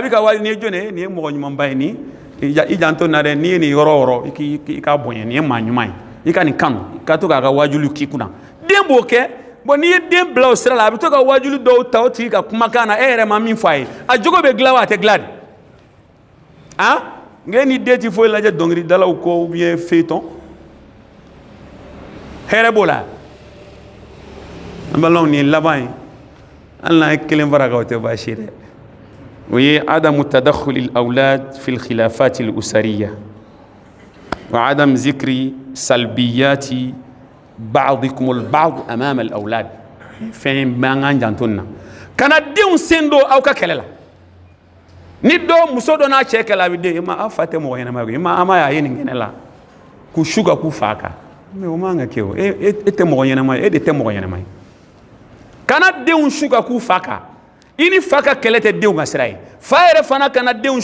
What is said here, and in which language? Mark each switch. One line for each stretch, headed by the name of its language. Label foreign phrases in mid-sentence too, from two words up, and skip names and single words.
Bambara: bɛ ka wali ni ye jɔn ye nin ye mɔgɔ ɲumanba ye ni i janto na dɛ n'i ye nin yɔrɔ o yɔrɔ i k'a bonya nin ye maa ɲuman ye i ka nin kanu i ka to k'a ka wajuliw k'i kunna den b'o kɛ bon n'i ye den bila o sira la a bɛ to ka wajuli dɔw ta o tigi ka kumakan na e yɛrɛ ma min fɔ a ye a jogo bɛ dilan wa a tɛ dilan de han nka e ni den tɛ foyi lajɛ dɔnkilidalaw kɔ
French: ou bien feuilleton
Bambara: hɛrɛ b'o la an balimaw nin ye laban ye hali n'a ye kelen fara kan o tɛ baasi ye dɛ o ye
Arabic: عدم تدخل الأولاد في الخلافات الأسرية وعدم ذكر سلبيات بعضكم البعض أمام الأولاد
Bambara: fɛn b'an k'an janto nin na kana denw sen don aw ka kɛlɛ la ni dɔ muso dɔ n'a cɛ kɛlɛ a bɛ den aw fa tɛ mɔgɔ ɲɛnama ye a ma y'a ye nin kɛnɛ la k'u su ka k'u fa kan mais o man ka kɛ o e tɛ mɔgɔ ɲɛnama ye e de tɛ mɔgɔ ɲɛnama ye kana denw su ka k'u fa kan i ni fa ka kɛlɛ tɛ denw ka sira ye fa yɛrɛ fana kana denw